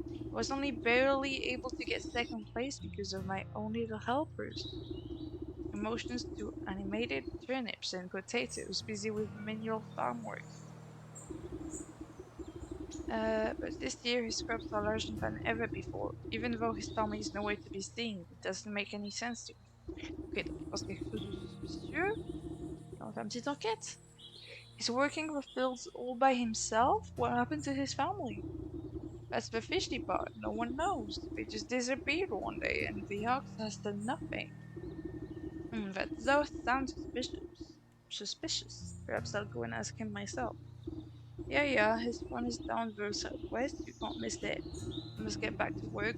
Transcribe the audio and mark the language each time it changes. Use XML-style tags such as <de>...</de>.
<en>I was only barely able to get second place because of my own little helpers. emotions to animated turnips and potatoes, busy with manual farm work. But this year his crops are larger than ever before. Even though his family is nowhere to be seen, it doesn't make any sense to me.</en> <fr>Ok, donc il pense quelque chose de suspicieux. On fait une petite enquête.</fr> <en>He's working the fields all by himself? What happened to his family? That's the fishy part. No one knows. They just disappeared one day and the ox has done nothing. That does sound suspicious. Suspicious. Perhaps I'll go and ask him myself. Yeah, his farm is down the southwest. You can't miss it. I must get back to work.</en>